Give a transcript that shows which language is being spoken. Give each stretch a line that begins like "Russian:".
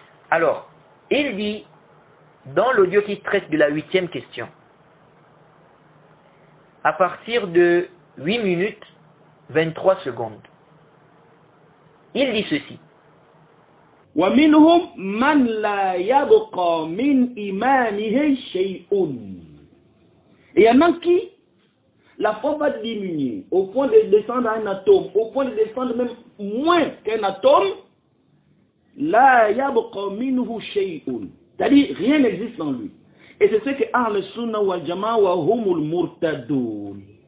French: Alors, il dit, dans l'audio qui traite de la 8e question, à partir de 8 minutes 23 secondes, il dit ceci.
Arabic: ومنهم من لا يبقى من إيمانه شيء.
French: Et il y en a qui, la foi va diminuer au point de descendre à un atome, au point de descendre même moins qu'un atome.
Arabic: لا يبقى منه شيء.
French: C'est-à-dire, rien n'existe en lui. Et c'est ce que
Arabic: Ahl Sunnah wal Jama'a wa humul murtadoun.